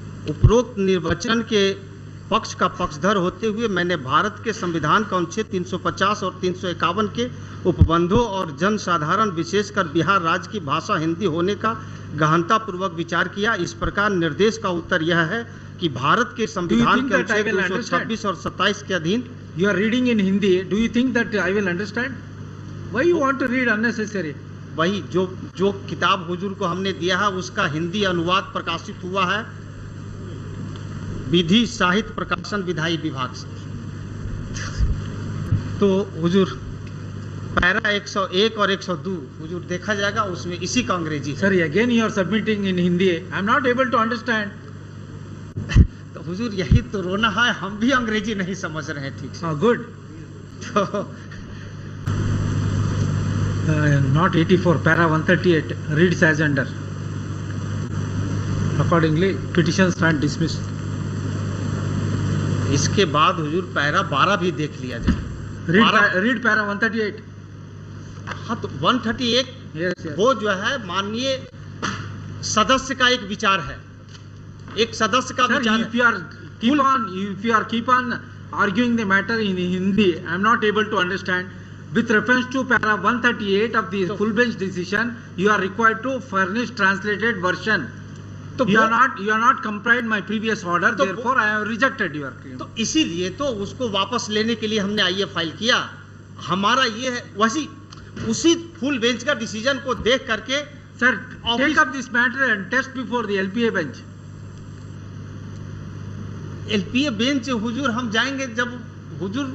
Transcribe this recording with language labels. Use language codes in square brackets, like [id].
[hi] उपरोक्त निर्वचन के पक्ष का पक्षधर होते हुए मैंने भारत के संविधान का अनुच्छेद 350 और 351 के उपबंधों और जनसाधारण विशेषकर बिहार राज्य की भाषा हिंदी होने का गहनतापूर्वक विचार किया। इस प्रकार निर्देश का उत्तर यह है कि भारत के संविधान के अनुच्छेद 226 और 27 के अधीन [en] You are reading in Hindi. Do you think that I will understand? Why you want to read unnecessary? [hi] वही जो किताब हुजूर को हमने दिया है उसका हिंदी अनुवाद प्रकाशित हुआ है विधि साहित्य प्रकाशन विधायी विभाग से। तो हुजूर पैरा 101 और 102 हुजूर देखा जाएगा, उसमें इसी का अंग्रेजी है। [en] Sorry, again you are submitting in Hindi. I am not able to understand. [hi] तो हुजूर यही तो रोना है, हम भी अंग्रेजी नहीं समझ रहे हैं ठीक से। [en] Good. [hi] तो [en] Not 84, para 138 reads as under. Accordingly, petition stand dismissed. [hi] इसके बाद हुजूर पैरा 12 भी देख लिया जाए। [en] Read para 138. [hi] हाँ तो 138 [en] Yes, yes. [hi] वो जो है माननीय सदस्य का एक विचार है, एक सदस्य का [en] Sir, [hi] विचार [en] if you are keep on arguing the matter in Hindi, I am not able to understand. With reference to para 138 of the full bench decision, you are required to furnish translated version. [hi] तो [en] You are not complied my previous order, [hi] तो [en] therefore I have rejected your claim. [hi] तो इसीलिए तो उसको वापस लेने के लिए हमने आईए फाइल किया। हमारा ये है उसी फुल बेंच का डिसीजन को देख करके [en] Sir, take up this matter and test before the LPA bench. [hi] LPA bench हुजूर हम जाएंगे जब हुजूर